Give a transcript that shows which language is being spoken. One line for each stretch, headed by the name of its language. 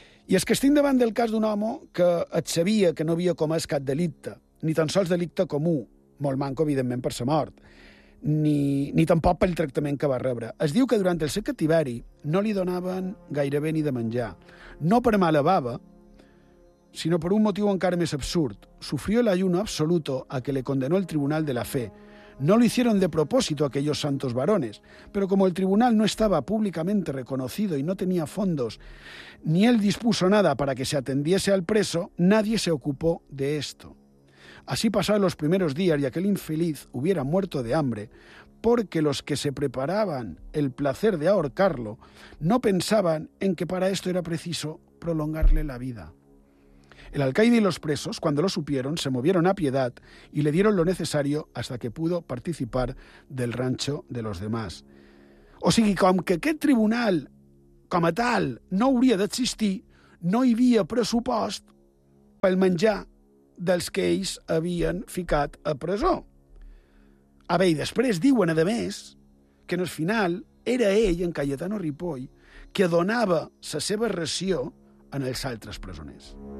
Catalan: I és que estic davant del cas d'un home que et sabia que no havia comès cap delicte, ni tan sols delicte comú, molt manco, evidentment, per sa mort, ni tampoc pel tractament que va rebre. Es diu que durant el seu cativeri no li donaven gairebé ni de menjar. No per mala bava, sinó per un motiu encara més absurd.
Spanish: Sufrió el ayuno absoluto a que le condenó el Tribunal de la Fe. No lo hicieron de propósito aquellos santos varones, pero como el tribunal no estaba públicamente reconocido y no tenía fondos, ni él dispuso nada para que se atendiese al preso, nadie se ocupó de esto. Así pasaron los primeros días y aquel infeliz hubiera muerto de hambre porque los que se preparaban el placer de ahorcarlo no pensaban en que para esto era preciso prolongarle la vida. El alcaide y los presos, cuando lo supieron, se movieron a piedad y le dieron lo necesario hasta que pudo participar del rancho de los demás.
Catalan: O sigui, com que aquest tribunal, com a tal, no hauria d'existir, no hi havia pressupost pel menjar dels que ells havien ficat a presó. A bé, i després diuen, a més, que en el final era ell, en Cayetano Ripoll, que donava la seva ració en els altres presoners.